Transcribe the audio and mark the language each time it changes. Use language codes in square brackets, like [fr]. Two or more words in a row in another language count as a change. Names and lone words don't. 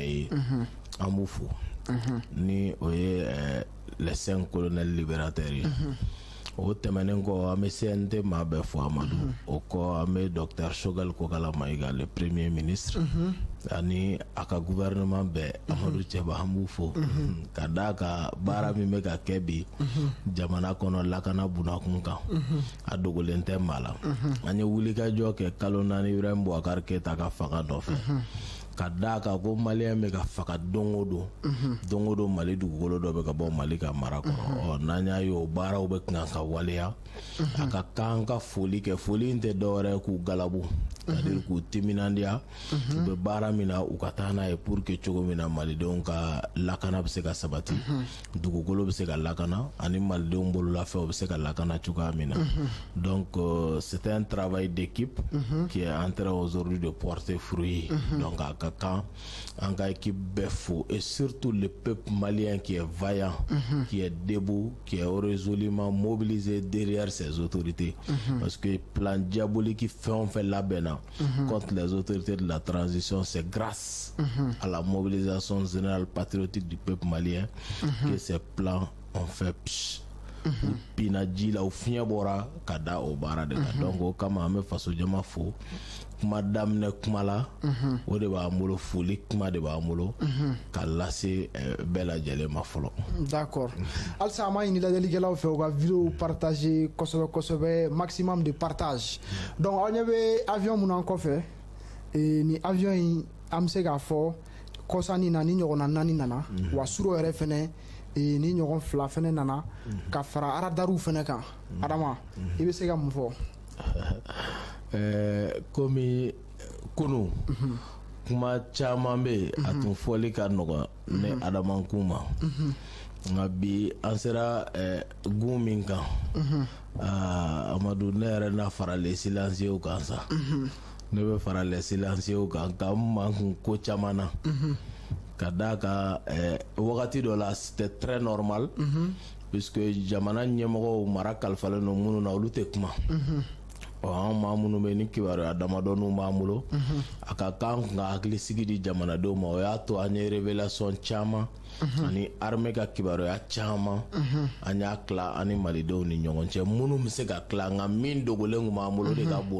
[bm] ye an b'u fo ni o ye [fr] les 5 colonels libérateurs [bm] ye o tɛmɛnen kɔ an bɛ CNT maa bɛɛ fo Amadu o kɔ an bɛ Dr Choguel Kokala Mayiga [fr] le premier ministre [bm] ani a ka gouvernement bɛɛ Amadu Cɛba an b'u fo ka d'a ka baara min bɛ ka kɛ bi jamana kɔnɔ lakana bunakun kan a dogolen tɛ maa la an ye wulikajɔ kɛ kalo 4 Ibrahim Boubacar Keita ka fanga nɔfɛ ka da ka ko malien bɛ ka faga don o don Mali dugukolo dɔ bɛ ka bɔ Mali ka mara kɔrɔ n'an y'a ye o baaraw bɛ kan ka waleya a ka kan ka foli kɛ foli in tɛ dɔwɛrɛ k'u galabu c'est-à-dire k'u timinandiya u bɛ baara min na u ka taa n'a ye [fr] pour que [bm] cogo min na malidenw ka lakana bɛ se ka sabati dugukolo bɛ se ka lakana ani malidenw bololafɛnw bɛ se ka lakana cogoya min na [fr] donc c'était un travail d'équipe qui est en train aujourd'hui de porter fruit donc [bm] à ka kan an ka équipe bɛɛ fo [fr] et surtout le peuple malien qui est vaillant qui est debout qui est résolument mobilisé derrière ses autorités parce que plan diabolique [bm] fɛn o fɛn labɛnna [fr] contre les autorités de la transition, c'est grâce à la mobilisation générale patriotique du peuple malien que ces plans ont fait [bm] pinaji la ou fiɲɛ bɔra ka da o baara de kan donc o kama an bɛ faso jama fo kuma daminɛ kuma la o de b'an bolo foli kuma de b'an bolo ka lase bɛɛ lajɛlen ma fɔlɔ. [fr] D'accord. [bm] Halisa an b'a ɲini lajɛlikɛlaw fɛ u ka [fr] vidéo partager [bm] kosɛbɛ kosɛbɛ [fr] maximum de partage [bm] donc aw ɲɛ bɛ avion mun n'an kɔfɛ ni avion in an bɛ se k'a fɔ kɔsani na ni ɲɔgɔnna 4 nana wa suro yɛrɛ fɛnɛ ni ɲɔgɔn 2 fɛnɛ nana ka fara aradariw fɛnɛ kan Adama i bɛ se ka mun fɔ? Komi kunu kuma caman bɛ a tun fɔli ka nɔgɔ ne Adama kun ma nka bi an sera gun min kan Amadu ne yɛrɛ na fara [fr] les silencieux [bm] kan sa ne bɛ fara [fr] les silencieux [bm] kan ka n makun ko caman na ka da ka wagati dɔ la c'était [fr] très normal puisque [bm] jamana ɲɛmɔgɔw mara kalifalen don minnu na olu tɛ kuma an maa minnu bɛ ni kibaruya damadɔninw b'an bolo a ka kan ka hakilisigi di jamanadenw ma o y'a to an ye révélation caman ani armée ka kibaruya caman an y'a tila an ni malidenw ni ɲɔgɔn cɛ minnu bɛ se ka tila nka min dogolen tun b'an bolo de ka bon